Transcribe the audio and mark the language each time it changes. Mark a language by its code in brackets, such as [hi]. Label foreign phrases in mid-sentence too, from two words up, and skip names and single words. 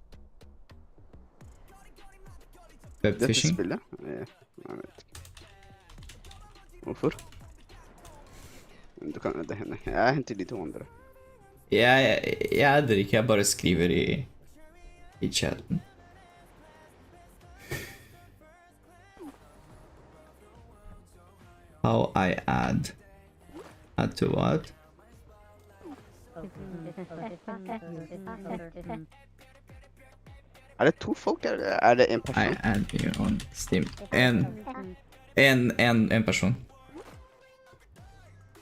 [no] Webfishing? Dette spillet? Jeg vet ikke. Hvorfor? Du kan, det hender. Jeg henter de to andre. Jeg adder ikke, jeg bare skriver i chatten. [en] How I add. Add to what? [no] Er det to folk, eller er det en person? [en] I add you on Steam. [no] En person.